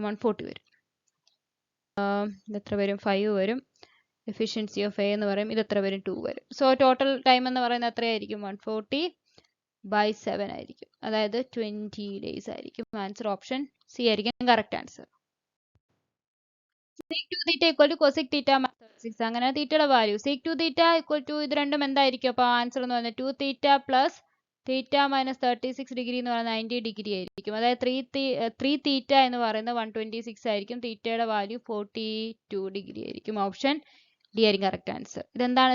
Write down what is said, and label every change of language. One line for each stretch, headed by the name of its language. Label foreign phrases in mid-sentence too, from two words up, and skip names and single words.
Malayalam: 140 വരും. ഇതെത്ര വരും? 5 വരും.
English: efficiency of A
Malayalam: എന്ന് പറയും, ഇതെത്ര വരും? 2 വരും.
English: so total time
Malayalam: എന്ന് പറയുന്നത് എത്രയായിരിക്കും? 140/7 ആയിരിക്കും, അതായത് 20 days ആയിരിക്കും.
English: answer option C
Malayalam: ആയിരിക്കും
English: correct answer. sec2 θ = cosec θ - 6.
Malayalam: അങ്ങനെ തീറ്റയുടെ വാല്യൂ sec2 θ = ഇത് രണ്ടും എന്തായിരിക്കും? അപ്പോൾ ആൻസർ എന്ന് പറയുന്നത് 2θ + തീറ്റ മൈനസ് 36 ഡിഗ്രി എന്ന് പറയുന്നത് 90 ഡിഗ്രി ആയിരിക്കും. അതായത് 3 തീറ്റ എന്ന് പറയുന്നത് 126 ആയിരിക്കും. തീറ്റയുടെ വാല്യൂ 42 ഡിഗ്രി ആയിരിക്കും. ഓപ്ഷൻ ഡി ആയിരിക്കും
English: correct answer.
Malayalam: ഇതെന്താണ്?